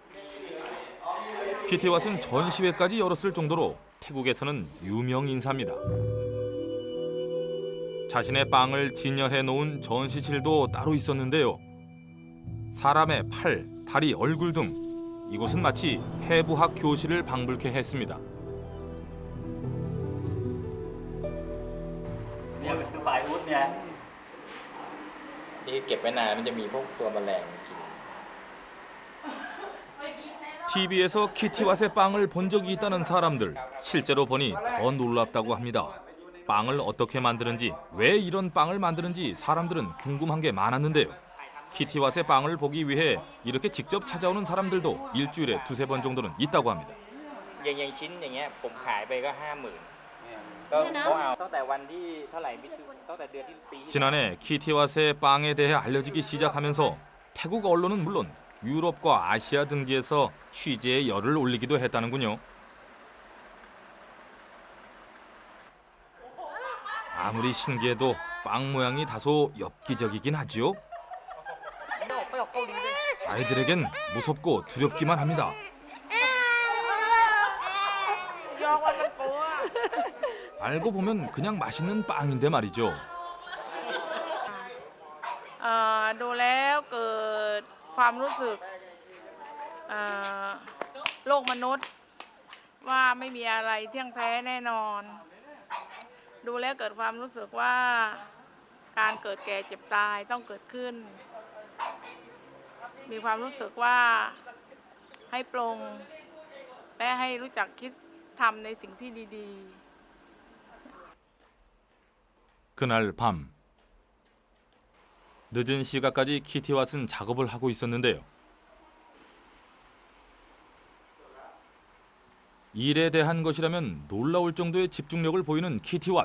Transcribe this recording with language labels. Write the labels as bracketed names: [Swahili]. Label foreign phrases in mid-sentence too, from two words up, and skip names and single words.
[Korean] 키티왓은 전시회까지 열었을 정도로 태국에서는 유명 인사입니다. 자신의 빵을 진열해 놓은 전시실도 따로 있었는데요. 사람의 팔, 다리, 얼굴 등 이곳은 마치 해부학 교실을 방불케 했습니다. [Thai] นี่เก็บไว้นานมันจะมีพวกตัวแมลงกิน [Korean] TV에서 키티왓의 빵을 본 적이 있다는 사람들, 실제로 보니 더 놀랍다고 합니다. 빵을 어떻게 만드는지, 왜 이런 빵을 만드는지 사람들은 궁금한 게 많았는데요. 키티왓의 빵을 보기 위해 이렇게 직접 찾아오는 사람들도 일주일에 두세 번 정도는 있다고 합니다. [Thai] อย่างชิ้นอย่างเงี้ยผมขายไปก็ 50,000 ก็เขาเอาตั้งแต่วันที่เท่าไหร่ตั้งแต่เดือนที่ปี [Korean] 지난해 키티왓의 빵에 대해 알려지기 시작하면서 태국 언론은 물론 유럽과 아시아 등지에서 취재에 열을 올리기도 했다는군요. 아무리 신기해도 빵 모양이 다소 엽기적이긴 하죠. 아이들에겐 무섭고 두렵기만 합니다. 알고 보면 그냥 맛있는 빵인데 말이죠. [Thai] ดูแล้วเกิดความรู้สึกโลกมนุษย์ว่าไม่มีอะไรเที่ยงแท้แน่นอนดูแล้วเกิดความรู้สึกว่าการเกิดแก่เจ็บตายต้องเกิดขึ้นมีความรู้สึกว่าให้ปลงและให้รู้จักคิดทำในสิ่งที่ดี [Korean] 그날 밤 늦은 시각까지 키티왓은 작업을 하고 있었는데요. 일에 대한 것이라면 놀라울 정도의 집중력을 보이는 키티왓.